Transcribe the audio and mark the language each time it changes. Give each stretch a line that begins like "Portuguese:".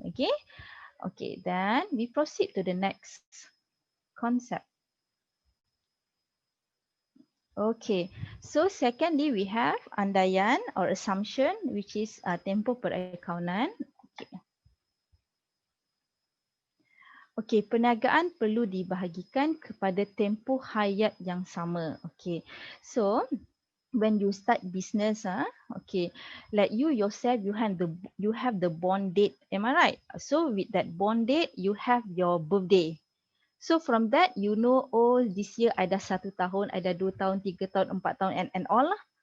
English: Okay, okay, then we proceed to the next concept. Okay, so secondly, we have andaian or assumption, which is tempoh perakaunan. Okay.
Malay: Okay, perniagaan perlu dibahagikan kepada tempoh hayat yang sama.
English: Okay, so when you start business, okay, like you yourself, you have the born date. Am I right? So with that born date, you have your birthday. So from that, you know, oh, this year I dah 1 tahun, I dah 2 tahun, 3 tahun, 4 tahun, and all lah.